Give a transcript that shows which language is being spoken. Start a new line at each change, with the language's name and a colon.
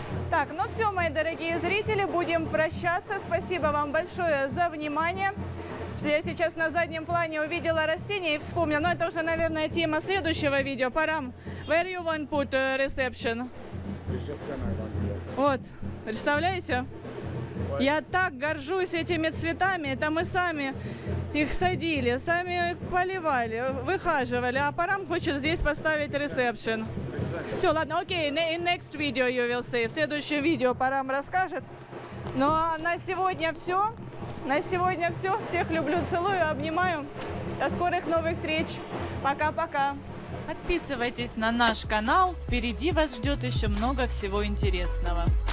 Russian: Так, ну все, мои дорогие зрители, будем прощаться. Спасибо вам большое за внимание. Я сейчас на заднем плане увидела растение и вспомнила. Но это уже, наверное, тема следующего видео.
English: Парам, where you want put reception?
Russian: Вот, представляете? Я так горжусь этими цветами. Это мы сами их садили, сами поливали, выхаживали. А Парам хочет здесь поставить ресепшн. Все, ладно,
English: окей, in next video you will see.
Russian: В следующем видео Парам расскажет. Ну а на сегодня все. На сегодня все. Всех люблю, целую, обнимаю. До скорых новых встреч. Пока-пока. Подписывайтесь на наш канал. Впереди вас ждет еще много всего интересного.